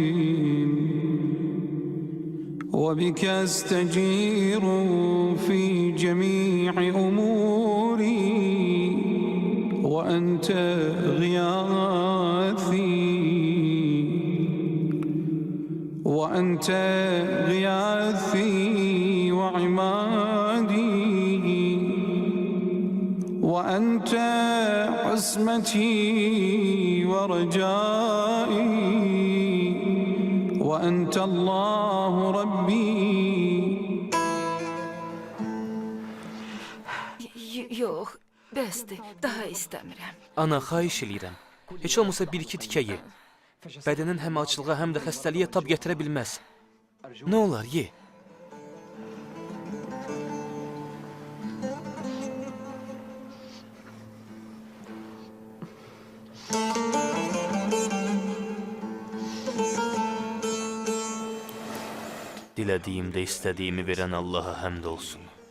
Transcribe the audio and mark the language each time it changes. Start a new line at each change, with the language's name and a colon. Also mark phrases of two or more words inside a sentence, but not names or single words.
Arabic: وأعتصم وبك أستجير في جميع أموري وأنت غياثي وعمادي وأنت عصمتي ورجائي وأنت الله ربي.
Azerbaijani: Yox, bəsdir, daha istəmirəm. Ana, xahiş eləyirəm. Heç olmasa bir-iki tikə ye. Bədənin həm açlığa, həm də xəstəliyə tab gətirə bilməz. Nə olar, ye. Dilədiyimdə istədiyimi verən Allaha həmd olsun.